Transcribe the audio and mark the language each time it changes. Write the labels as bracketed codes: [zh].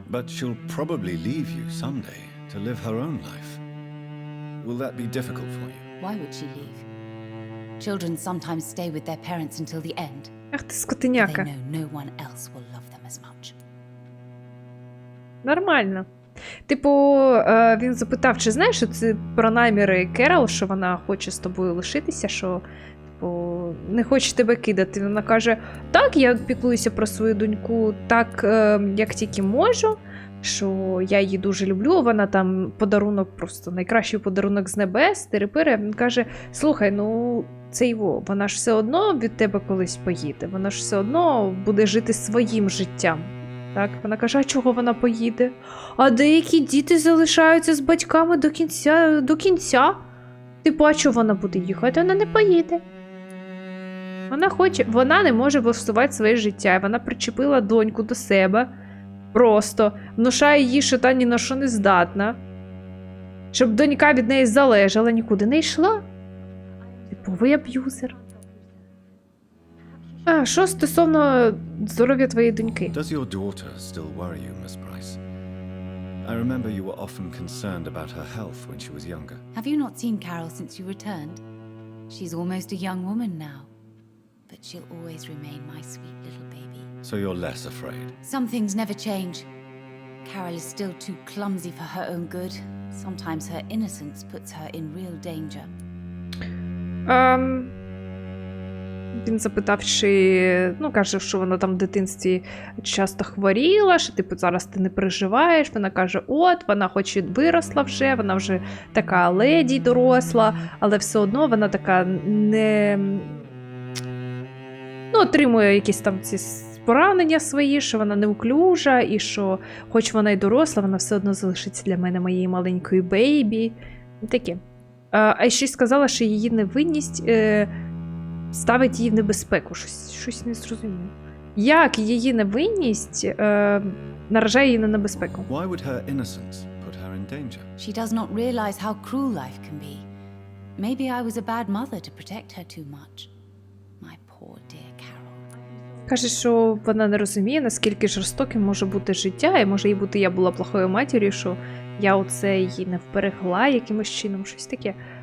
[en] But she'll probably leave you someday to live her own life. Will that be difficult for you? Why would she leave? Children sometimes stay with their parents until the end. [uk] Ах ти [en] They [uk] скотиняка. [en] know no one else will love them as much. [uk] Нормально. Типу, він запитав, чи знаєш, що це про наміри Керол, що вона хоче з тобою лишитися, що типу, не хоче тебе кидати. Вона каже, так, я піклуюся про свою доньку так, як тільки можу, що я її дуже люблю, вона там подарунок, просто найкращий подарунок з небес, терепири. Він каже, слухай, ну, це його, вона ж все одно від тебе колись поїде, вона ж все одно буде жити своїм життям. Так, вона каже, а чого вона поїде? А деякі діти залишаються з батьками до кінця. Типу, а чого вона буде їхати? Вона не поїде. Вона не може влаштувати своє життя. Вона причепила доньку до себе. Просто внушає їй, що та ні на що не здатна. Щоб донька від неї залежала, нікуди не йшла. Типовий аб'юзер. А, що стосовно здоров'я твоєї доньки? [en] Does your daughter still worry you, Miss Price? I remember you were often concerned about her health when she was younger. Have you not seen Carol since you returned? She's almost a young woman now. But she'll always remain my sweet little baby. So you're less afraid. Some things never change. Carol is still too clumsy for her own good. Sometimes her innocence puts her in real danger. [uk] Він запитав, чи, ну, каже, що вона там в дитинстві часто хворіла, що, типу, зараз ти не переживаєш. Вона каже, от, вона хоч і виросла вже, вона вже така леді доросла, але все одно вона така не... Ну, отримує якісь там ці поранення свої, що вона неуклюжа, і що, хоч вона й доросла, вона все одно залишиться для мене моєю маленькою бейбі. І таке. А ще й сказала, що її невинність ставить її в небезпеку. Щось не зрозуміло. Як її невинність наражає її на небезпеку? [en] Why would her innocence put her in danger? She does not realize how cruel life can be. Maybe I was a bad mother to protect her too much. My poor dear Carol. [uk] Каже, що вона не розуміє, наскільки жорстоким може бути життя, і може їй бути, я була плохою матір'ю, що я оце її не вберегла якимось чином, щось таке.